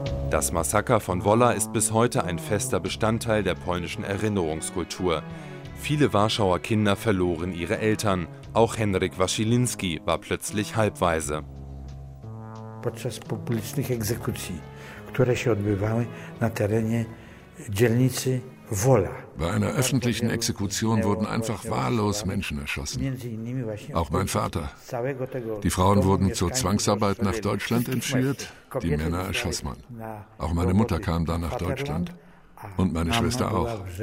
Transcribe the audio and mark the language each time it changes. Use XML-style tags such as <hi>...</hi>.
<de>Das Massaker von Wola ist bis heute ein fester Bestandteil der polnischen Erinnerungskultur. Viele Warschauer Kinder verloren ihre Eltern. Auch Henryk Waszyliński war plötzlich halbwaise.</de> <pl>Podczas publicznych egzekucji, które się odbywały na terenie dzielnicy Wola.</pl> <de>Bei einer öffentlichen Exekution wurden einfach wahllos Menschen erschossen. Auch mein Vater. Die Frauen wurden zur Zwangsarbeit nach Deutschland entführt, die Männer erschoss man. Auch meine Mutter kam dann nach Deutschland. Und meine Schwester auch.</de>